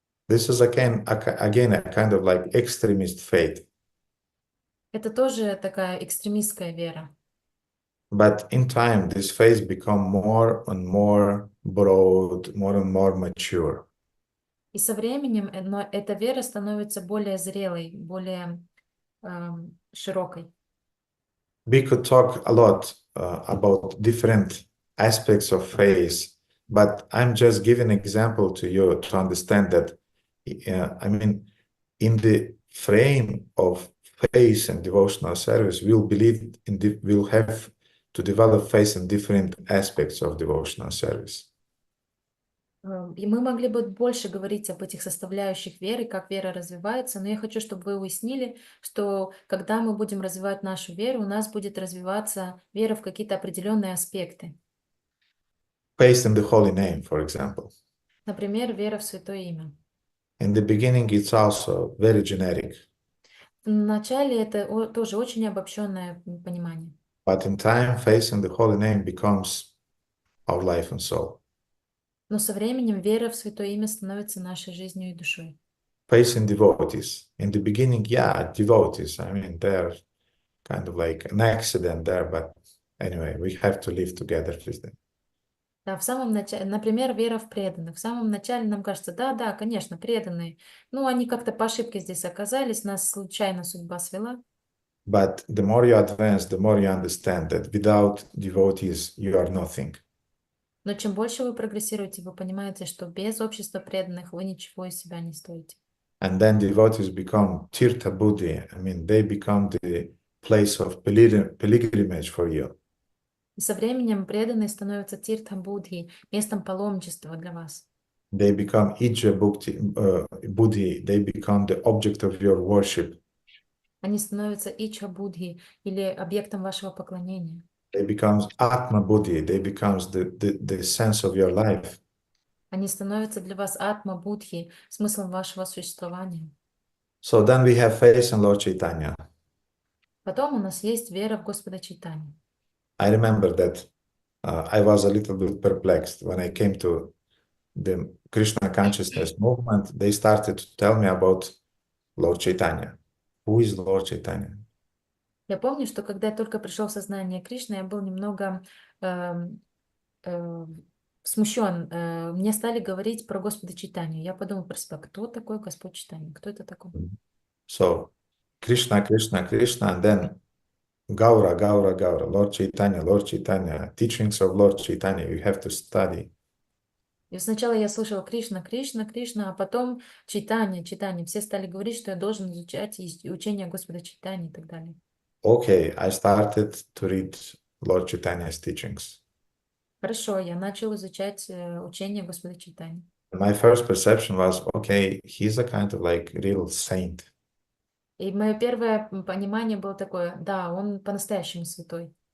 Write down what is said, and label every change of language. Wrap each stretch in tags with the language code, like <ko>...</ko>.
<en>This is again a kind of like extremist faith.</en> <ru>Это тоже такая экстремистская вера.</ru> <en>But in time, this faith become more and more broad, more and more mature.</en> <ru>И со временем эта вера становится более зрелой, более широкой.</ru> <en>We could talk a lot about different aspects of faith, but I'm just giving an example to you to understand that, I mean, in the frame of faith and devotional service, we'll have to develop faith in different aspects of devotional service.</en> <ru>И мы могли бы больше говорить об этих составляющих веры, как вера развивается, но я хочу, чтобы вы уяснили, что когда мы будем развивать нашу веру, у нас будет развиваться вера в какие-то определенные аспекты.</ru> <en>Faith in the holy name, for example.</en> <ru>Например, вера в Святое Имя.</ru> <en>In the beginning, it's also very generic.</en> <ru>Вначале это тоже очень обобщенное понимание.</ru> <en>But in time, faith in the holy name becomes our life and soul.</en> <ru>Но со временем вера в Святое Имя становится нашей жизнью и душой.</ru> <en>Faith in devotees. In the beginning, yeah, devotees. I mean, they're kind of like an accident there, but anyway, we have to live together with them.</en> <ru>Да, в самом начале, например, вера в преданных. В самом начале нам кажется, да, конечно, преданные. Ну, они как-то по ошибке здесь оказались, нас случайно судьба свела.</ru> <en>But the more you advance, the more you understand that without devotees, you are nothing.</en> <ru>Но чем больше вы прогрессируете, вы понимаете, что без общества преданных вы ничего из себя не стоите.</ru> <en>And then devotees become tirtha buddhi. I mean, they become the place of pilgrimage for you.</en> <ru>И со временем преданные становятся тиртхам будхи, местом паломничества для вас.</ru> <en>They become ija buddhi. They become the object of your worship.</en> <ru>Они становятся ичха будхи или объектом вашего поклонения.</ru> <en>They become atma buddhi. They becomes the sense of your life.</en> <ru>Они становятся для вас атма будхи, смыслом вашего существования.</ru> <en>So then we have faith in Lord Chaitanya.</en> <ru>Потом у нас есть вера в Господа Чайтанью.</ru> <en>I remember that I was a little bit perplexed when I came to the Krishna consciousness movement. They started to tell me about Lord Chaitanya. Who is Lord Chaitanya?</en> <ru>Я помню, что когда я только пришел в сознание Кришны, я был немного смущен. Мне стали говорить про Господа Чайтанью. Я подумал про себя, кто такой Господь Чайтанья? Кто это такой?</ru> <en>So Krishna, Krishna, Krishna, and then Gaura, Gaura, Gaura, Lord Chaitanya, teachings of Lord Chaitanya, you have to study.</en> <ru>И сначала я слышала Кришна, Кришна, Кришна, а потом Чайтанья, Чайтанья. Все стали говорить, что я должен изучать учение Господа Чайтаньи и так далее.</ru> <en>Okay, I started to read Lord Chaitanya's teachings.</en> <ru>Хорошо, я начал изучать учение Господа Чайтаньи.</ru> <en>My first perception was, okay, he's a kind of like real saint.</en> <ru>И мое первое понимание было такое, да, он по-настоящему святой.</ru>